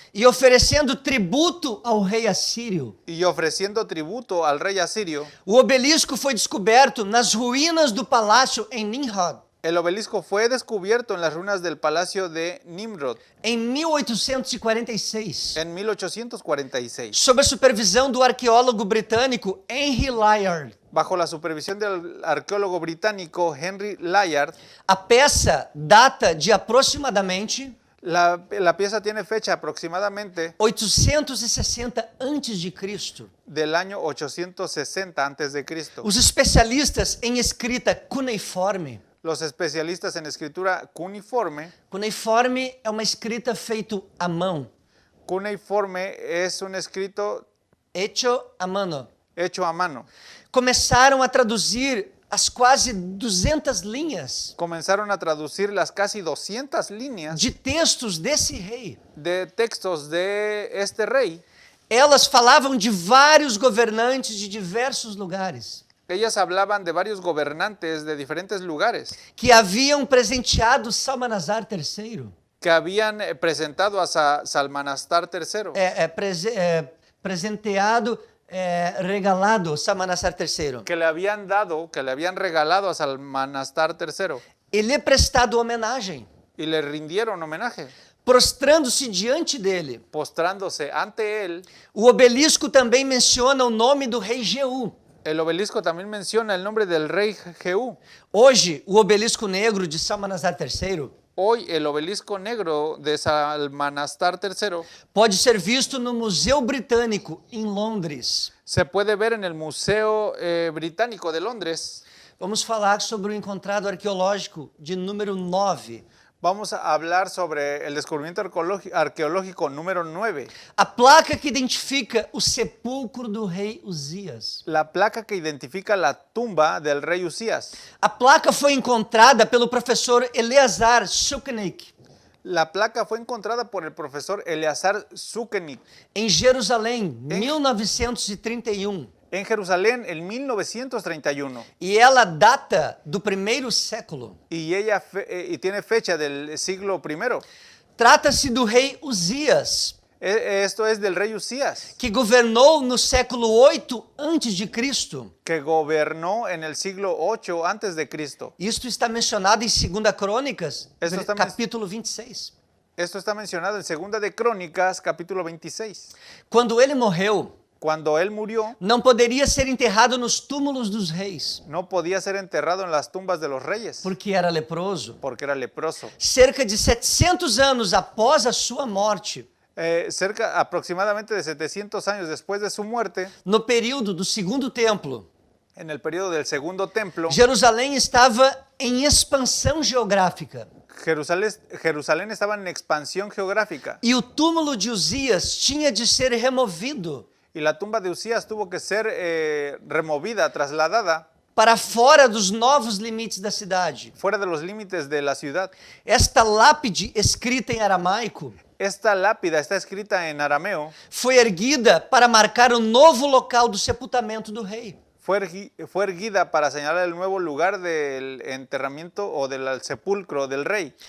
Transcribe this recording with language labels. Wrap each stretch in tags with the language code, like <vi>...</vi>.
<pt>E oferecendo tributo ao rei assírio.</pt> <es>y ofreciendo tributo al rey asirio.</es> <pt>O obelisco foi descoberto nas ruínas do palácio em Nimrod,</pt> <es>El obelisco fue descubierto en las ruinas del palacio de Nimrod</es> <pt>em 1846,</pt> <es>en 1846,</es> <pt>sob a supervisão do arqueólogo britânico Henry Layard.</pt> <es>bajo la supervisión del arqueólogo británico Henry Layard.</es> <pt>A peça data de aproximadamente</pt> <es>La pieza tiene fecha aproximadamente</es> <pt>860 a.C.</pt> <es>del año 860 a.C.</es> <pt>Os especialistas em escrita cuneiforme.</pt> <es>Los especialistas en escritura cuneiforme.</es> <pt>Cuneiforme é uma escrita feita à mão.</pt> <es>Cuneiforme es un escrito hecho a mano. hecho a mano.</es> <pt>Começaram a traduzir as quase 200 linhas</pt> <es>Comenzaron a traducir las casi 200 líneas</es> <pt>de textos desse rei.</pt> <es>de textos de este rey.</es> <pt>Elas falavam de vários governantes de diversos lugares</pt> <es>Ellas hablaban de varios gobernantes de diferentes lugares</es> <pt>que haviam presenteado Salmanasar III.</pt> <es>que habían presentado a Salmanastar III,</es> <pt>Presenteado,</pt> <es>regalado</es> <pt>Salmanasar III.</pt> <es>que le habían dado, que le habían regalado a Salmanastar III</es> <pt>E lhe prestado homenagem,</pt> <es>y le rindieron homenaje,</es> <pt>prostrando-se diante dele.</pt> <es>postrándose ante él.</es> <pt>O obelisco também menciona o nome do rei Jeú.</pt> <es>El obelisco también menciona el nombre del rey Jehú.</es> <pt>Hoje, o obelisco negro de Salmanasar III</pt> <es>Hoy el obelisco negro de Salmanastar III</es> <pt>pode ser visto no Museu Britânico, em Londres.</pt> <es>se puede ver en el Museo Británico de Londres.</es> <pt>Vamos falar sobre o encontrado arqueológico de número 9.</pt> <es>Vamos a hablar sobre el descubrimiento arqueológico número 9.</es> <pt>A placa que identifica o sepulcro do rei Uzias.</pt> <es>La placa que identifica la tumba del rey Usías.</es> <pt>A placa foi encontrada pelo professor Eleazar Sukenick</pt> <es>La placa fue encontrada por el profesor Eleazar Sukenick</es> <pt>em Jerusalém, 1931.</pt> <es>en Jerusalén en 1931.</es> <pt>E ela data do primeiro século.</pt> <es>Y tiene fecha del siglo I.</es> <pt>Trata-se do rei Uzias,</pt> <es>Esto es del rey Usías,</es> <pt>que governou no século 8 a.C.</pt> <es>que gobernó en el siglo 8 antes de Cristo.</es> <pt>Isto está mencionado em 2 Crônicas,</pt> <es>Esto está</es> <pt>capítulo 26.</pt> <es>Esto está mencionado en Segunda de Crónicas, capítulo 26.</es> <pt>Quando ele morreu,</pt> <es>Cuando él murió,</es> <pt>não poderia ser enterrado nos túmulos dos reis,</pt> <es>no podía ser enterrado en las tumbas de los reyes,</es> <pt>porque era leproso.</pt> <es>porque era leproso.</es> <pt>Cerca de 700 anos após a sua morte,</pt> <es>Aproximadamente de 700 años después de su muerte,</es> <pt>no período do segundo templo,</pt> <es>en el periodo del Segundo Templo,</es> <pt>Jerusalém estava em expansão geográfica.</pt> <es>Jerusalén estaba en expansión geográfica</es> <pt>E o túmulo de Uzias tinha de ser removido</pt> <es>y la tumba de Usías tuvo que ser removida, trasladada</es> <pt>para fora dos novos limites da cidade.</pt> <es>fuera de los límites de la ciudad.</es> <pt>Esta lápide, escrita em aramaico,</pt> <es>Esta lápida está escrita en arameo,</es> <pt>foi erguida para marcar o novo local do sepultamento do rei.</pt> <es>fue erguida para señalar el nuevo lugar del enterramiento o del sepulcro del rey.</es>